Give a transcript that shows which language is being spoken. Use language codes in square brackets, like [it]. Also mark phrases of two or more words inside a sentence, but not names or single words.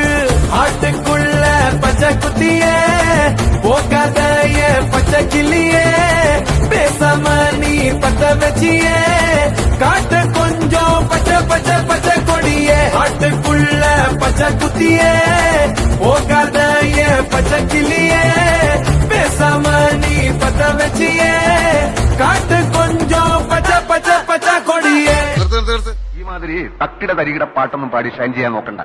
[ta] ஆட்டுக்குள்ள பச்சை குத்தியே போகாத ஏன் பச்சை கிளியே, பேசாம நீ பத்த வச்சியே காட்டு கொஞ்சம் பச்சை பச்சை பச்சை கொடியே. ஆட்டுக்குள்ள பச்சை குத்தியே போகாத ஏன் பச்சை கிளியே, பேசாம நீ பத்த வச்சியே காட்டு கொஞ்சம் பச்சை பச்சை பச்சை கொடியே. [ml] ഈ മാതിരി തക്കിട തരികിട പാട്ടൊന്നും പാടി ഷൈൻ ചെയ്യാൻ നോക്കണ്ട.